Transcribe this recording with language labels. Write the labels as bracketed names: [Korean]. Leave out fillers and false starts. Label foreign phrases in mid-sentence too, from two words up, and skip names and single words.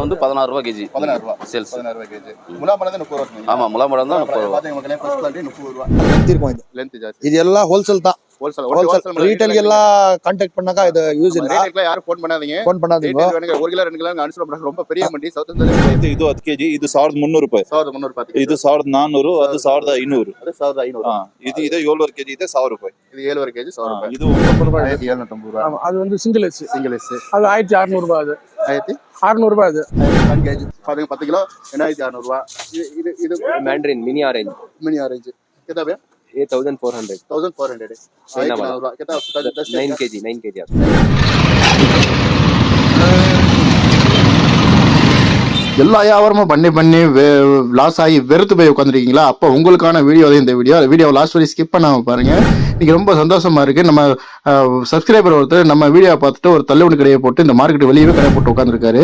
[Tamil] வந்து 16 ரூபாய் கேஜி 16 ரூபாய் சேல்ஸ் 16 ரூபாய் கேஜி முலாம்பழம் தான் 30 ரூபாய் ஆமா முலாம்பழம் தான் 30 ரூபாய் பாத்தீங்கன்னா [English] first quality [Tamil] 30 ரூபாய் லெந்த் ஜாஸ்தி இது எல்லாம் ஹோல்சேல் தான் ஹோல்சேல் ரீட்டைல் எல்லாம் கான்டாக்ட் பண்ணாக்கா இது யூஸ் இல்ல ரீட்டைல்ல யாரும் ஃபோன் பண்ணாதீங்க 1 கிலோ 2 கிலோ ಅನ್ಸೋಣ ரொம்ப பெரிய [Kannada] ಮಂಡಿ ಸೌತ್ ಇಂಡಿಯಾದಲ್ಲಿ ಇದು 10 ಕೆಜಿ ಇದು 1300 ರೂಪಾಯಿ 1300 ರೂಪಾಯಿ ಇದು 1400 ಅದು 1500 ಅದು 1500 ಇದು 7 ಕೆಜಿ ಇದೆ 1000 ರೂಪಾಯಿ இது 7 ಕೆಜಿ 1000 ರೂಪಾಯಿ ಇದು 1790 ರೂಪಾಯಿ [Tamil] அது வந்து சிங்கிள் எஸ் அது 1600 ரூபாய் அது 1600 ரூபாய் அது 1 கேஜி பாருங்க 10 கிலோ 2600 ரூபாய் இது [English] mandarin mini orange [Hindi] कितना भैया ये 1400 1400 कितना 9 केजी [Tamil] எல்லா வியாபாரமும் பண்ணி லாஸ் ஆகி வெறுத்து போய் உட்காந்துருக்கீங்களா? அப்போ உங்களுக்கான வீடியோ இந்த வீடியோ லாஸ்ட் வரை ஸ்கிப் பண்ணாம பாருங்க. இன்னைக்கு ரொம்ப சந்தோஷமா இருக்கு. நம்ம சப்ஸ்கிரைபர் ஒருத்தர் நம்ம வீடியோ பார்த்துட்டு ஒரு தள்ளுவண்டி கடையை போட்டு இந்த மார்க்கெட் வெளியே கடை போட்டு உட்காந்துருக்காரு.